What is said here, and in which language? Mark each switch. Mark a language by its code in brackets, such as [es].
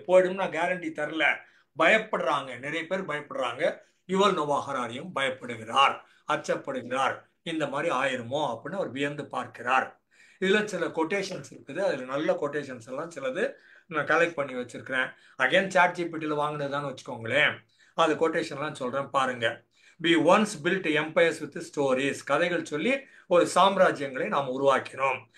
[ta] போயிடும் நான் கேரண்டி தரல. பயப்படுறாங்க, நிறைய பேர் பயப்படுறாங்க. யுவல் நோவா ஹராரியும் பயப்படுகிறார், அச்சப்படுகிறார். இந்த மாதிரி ஆயிருமோ அப்படின்னு அவர் வியந்து பார்க்கிறார். இதுல சில கொட்டேஷன்ஸ் இருக்குது. அதுல நல்ல கொட்டேஷன்ஸ் எல்லாம் சிலது நான் கலெக்ட் பண்ணி வச்சிருக்கிறேன். அகைன் சாட் ஜிபிடியில் வாங்கினதுதான்னு வச்சுக்கோங்களேன். அது கொட்டேஷன்லாம் சொல்றேன் பாருங்க. [en] we once built empires with stories. [ta] கதைகள் சொல்லி ஒரு சாம்ராஜ்யங்களை நாம் உருவாக்கினோம்.